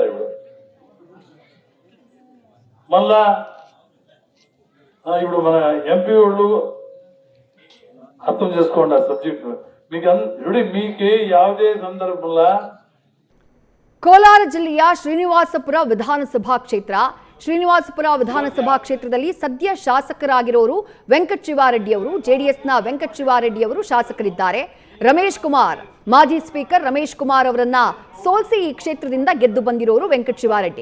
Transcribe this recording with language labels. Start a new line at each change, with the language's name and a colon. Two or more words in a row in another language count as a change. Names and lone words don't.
Telugu: ఇప్పుడు మళ్ళా ఇప్పుడు మన ఎంపీ వాళ్ళు అర్థం చేసుకోండి ఆ సబ్జెక్ట్ మీకే
Kannada: ಯಾವುದೇ ಸಂದರ್ಭದಲ್ಲಿ. ಕೋಲಾರ ಜಿಲ್ಲೆಯ ಶ್ರೀನಿವಾಸಪುರ ವಿಧಾನಸಭಾ ಕ್ಷೇತ್ರದಲ್ಲಿ ಸದ್ಯ ಶಾಸಕರಾಗಿರೋರು ವೆಂಕಟ್ ಶಿವಾರೆಡ್ಡಿ ಅವರು. ಜೆಡಿಎಸ್ನ ವೆಂಕಟ್ ಶಿವಾರೆಡ್ಡಿ ಅವರು ಶಾಸಕರಿದ್ದಾರೆ. ರಮೇಶ್ ಕುಮಾರ್, ಮಾಜಿ ಸ್ಪೀಕರ್ ರಮೇಶ್ ಕುಮಾರ್ ಅವರನ್ನ ಸೋಲಿಸಿ ಈ ಕ್ಷೇತ್ರದಿಂದ ಗೆದ್ದು ಬಂದಿರೋರು ವೆಂಕಟ್ ಶಿವಾರೆಡ್ಡಿ.